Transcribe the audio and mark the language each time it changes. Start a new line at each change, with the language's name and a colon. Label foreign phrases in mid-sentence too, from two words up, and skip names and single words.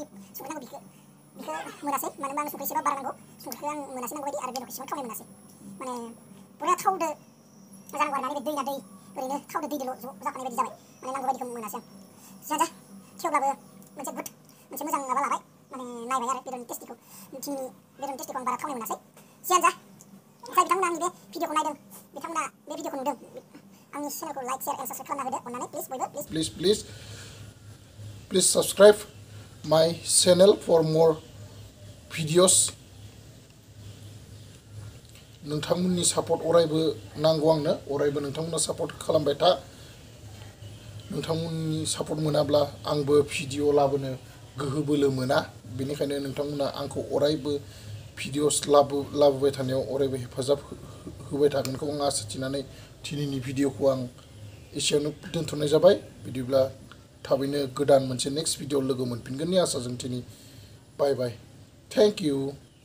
Bodo: संख्रि नांगौ बेखौ मोनासै मानो होनबा आं संख्रि एसेबा बारा नांगौ संख्रिखौ आं मोनासै नांगौ बायदि आरो बेदरखौ एसेबां थावनाय मोनासै माने बरिया थावदो जानांगौ आरोना नैबे दै ना दै ओरैनो थावदो दैदोल' ज' जाफानाय बायदि जाबाय माने नांगौ बायदिखौ मोनासै आं जियानो जा थेवब्लाबो मोनसे मोजां माबा लाबाय माने नायबाय आरो बेदरनि टेस्टिखौ आं बारा थावनाय मोनासै जियानो जा जाय बिथांमोना आंनि बे भिडिअखौ नायदों बिथांमोना बे भिडिअखौ नुदों आंनि चेनेलखौ
English: like share and subscribe
Bodo: खालामना होदो अननानै प्लिज बयबो
English: please subscribe my channel for more videos
Bodo: नोंथांमोननि सापर्ट अरायबो नांगौ आंनो अरायबो नोंथांमोना सापर्ट खालामबाय था नोंथांमोननि सापर्ट मोनाब्ला आंबो भिडिअ लाबोनो गोहो बोलो मोना बेनिखायनो नोंथांमोना आंखौ अरायबो भिडिअस लाबोबाय थानायाव अरायबो हेफाजाब होबाय थागोनखौ आं आसा थिनानै दिनैनि भिडिअखौ आं एसेयावनो दोनथ'नाय जाबाय बिदिब्ला थाबैनो गोदान मोनसे
English: next video
Bodo: लोगो मोनफिनगोननि आसाजों दिनै
English: bye bye thank you